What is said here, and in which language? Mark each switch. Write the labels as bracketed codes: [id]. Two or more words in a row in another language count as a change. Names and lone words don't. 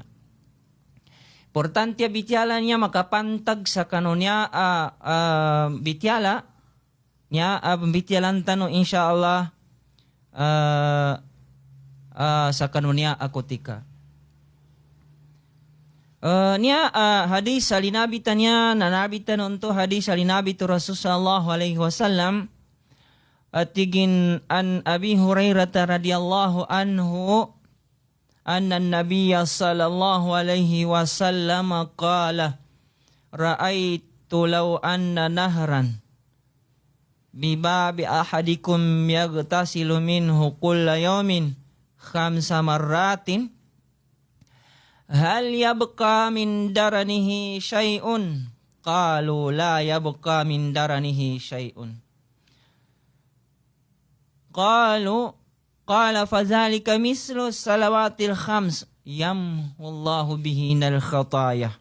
[mrw] Importante bityala niya makapantag sa kano niya bityala niya bityalan tano insyaallah sa kano niya akotika. Niya hadis salinabitan niya nanabitan unto hadis salinabitu Rasul [ar] صلى الله عليه وسلم [mrw] atigin an [ar] أبي هريرة رضي الله عنه أن النبي صلى الله عليه وسلم قال رأيت لو أن نهرا ب باب أحدكم يغتسل منه كل يوم 5 مرات هل يبقى من درنه شيء قالوا لا يبقى من درنه شيء قال فذلك مثل الصلوات 5 يمحو الله بهن الخطايا.